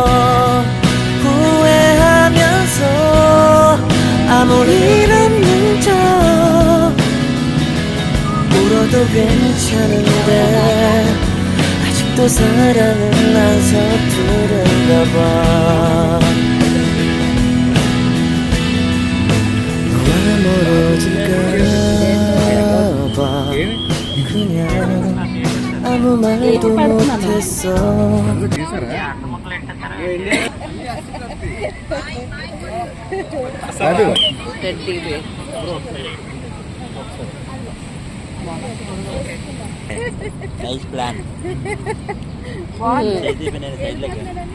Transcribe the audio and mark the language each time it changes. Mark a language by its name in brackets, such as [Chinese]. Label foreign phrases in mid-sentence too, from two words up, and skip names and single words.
[Korean] 후회하면서 아무 일 없는 척 울어도 괜찮은데 아직도 사랑은 난 서투른가 봐 너와 멀어질까봐 그냥 아무 말도 못했어 [Telugu] రాజు [English] teddy bear nice plan [Telugu] నేను సైడ్ లెక్క